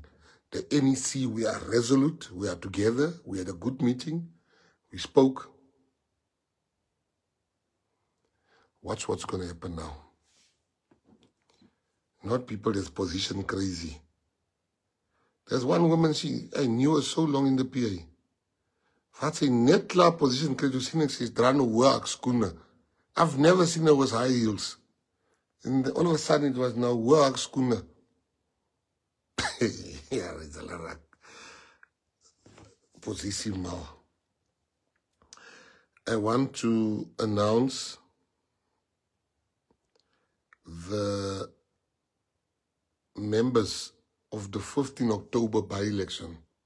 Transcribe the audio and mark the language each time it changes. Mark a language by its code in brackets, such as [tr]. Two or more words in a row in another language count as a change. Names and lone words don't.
[en] The NEC, we are resolute. We are together. We had a good meeting. We spoke. Watch what's going to happen now. Not people that's position crazy. There's one woman, I knew her so long in the PA. [af] Wat sy net klaar position kry, toe sien ek sy's dra nou hoë skoene. [en] I've never seen her with high heels. And all of a sudden it was now [af] hoë skoene. Ja, [en] it's a lot position now. I want to announce the members of the 15 October by-election.